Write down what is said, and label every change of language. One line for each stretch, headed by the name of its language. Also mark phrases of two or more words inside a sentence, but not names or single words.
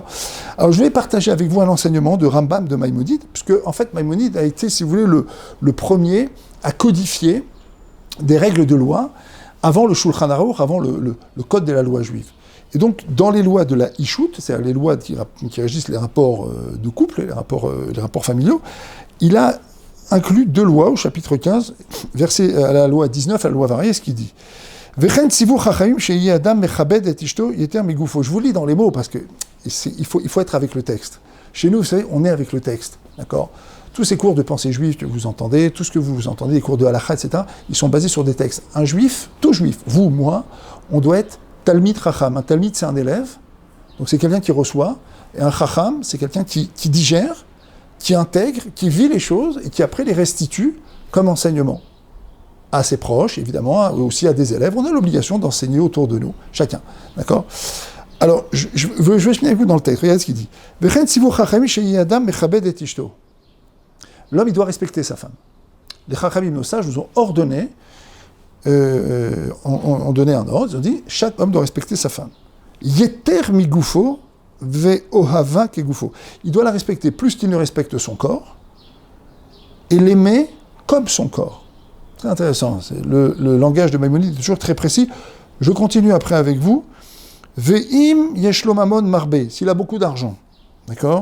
French: Alors, je vais partager avec vous un enseignement de Rambam de Maïmonide, puisque, en fait, Maïmonide a été, si vous voulez, le premier à codifier des règles de loi avant le Shulchan Aruch, avant le code de la loi juive. Et donc, dans les lois de la Ishut, c'est-à-dire les lois qui régissent les rapports de couple, les rapports familiaux, il a inclus 2 lois au chapitre 15, verset à la loi 19, à la loi variée, ce qui dit «
Hebrew: וכן ציוו חכמים שיהא אדם מכבד את אשתו יותר מגופו ».
French: Je vous lis dans les mots, parce que il faut être avec le texte. Chez nous, vous savez, on est avec le texte, d'accord ? Tous ces cours de pensée juive que vous entendez, tout ce que vous entendez, les cours de halakha, etc., ils sont basés sur des textes. Un juif, tout juif, vous, moi, on doit être
Hebrew: תלמיד חכם.
French: Un talmid, c'est un élève, donc c'est quelqu'un qui reçoit, et un chacham, c'est quelqu'un qui digère, qui intègre, qui vit les choses, et qui après les restitue comme enseignement. À ses proches, évidemment, aussi à des élèves. On a l'obligation d'enseigner autour de nous, chacun. D'accord ? Alors, je vais finir avec vous dans le texte. Regardez ce qu'il dit.
Hebrew: וכן ציוו חכמים שיהא אדם מכבד את אשתו.
French: L'homme, il doit respecter sa femme. Les chachamim, nos sages, nous ont ordonné, ont donné un ordre, ils ont dit, chaque homme doit respecter sa femme.
Hebrew: יותר מגופו ואוהבה כגופו.
French: Il doit la respecter plus qu'il ne respecte son corps, et l'aimer comme son corps. Très intéressant. Le langage de Maïmonide est toujours très précis. Je continue après avec vous.
Hebrew: ואם יש לו ממון מרבה,
French: s'il a beaucoup d'argent, d'accord?